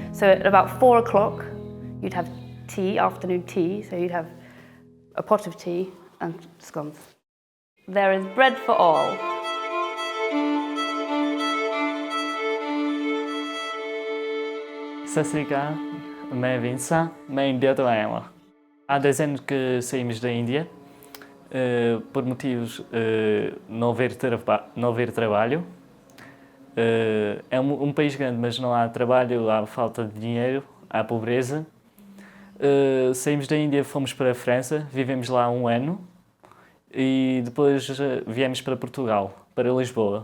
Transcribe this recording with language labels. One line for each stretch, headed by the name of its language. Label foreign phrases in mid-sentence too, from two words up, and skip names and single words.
English: So at about 4 o'clock, you'd have tea, afternoon tea, so you'd have a pot of tea and scones. There is bread for all.
Punjabi: Sassrika, ਮੈਂ Vinsa, ਮੈਂ ਇੰਡੀਆ ਤੋ ਆਇਆ ਹੋਇਆ.
Portuguese: Há 10 anos que saímos da Índia, por motivos não haver trabalho. É um país grande, mas não há trabalho, há falta de dinheiro, há pobreza. Saímos da Índia, fomos para a França, vivemos lá 1 ano e depois viemos para Portugal, para Lisboa.